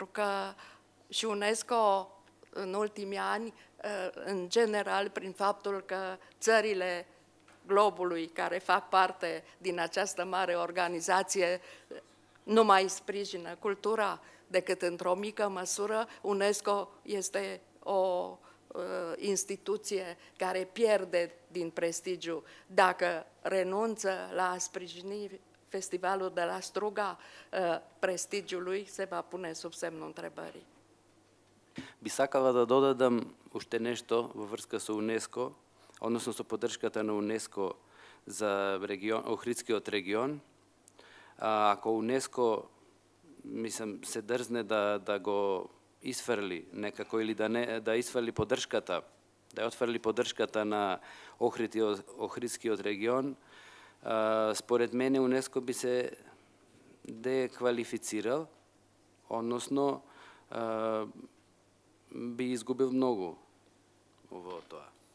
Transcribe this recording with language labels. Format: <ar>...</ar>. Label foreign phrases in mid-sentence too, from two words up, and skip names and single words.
<ro>că și UNESCO în ultimii ani, în general, prin faptul că țările globului care fac parte din această mare organizație nu mai sprijină cultura decât într-o mică măsură, UNESCO este o instituție care pierde din prestigiu. Dacă renunță la a sprijini festivalul de la Struga, prestigiul lui se va pune sub semnul întrebării.</ro> <mk>Би сакала да додадам уште нешто во врска со УНЕСКО, односно со поддршката на УНЕСКО за Охридскиот регион. Ако УНЕСКО се дрзне да го исфрли некако или да исфрли поддршката, да отфрли поддршката на Охридскиот регион, според мене УНЕСКО би се деквалифицирал, односно би изгубил многу во тоа.</mk>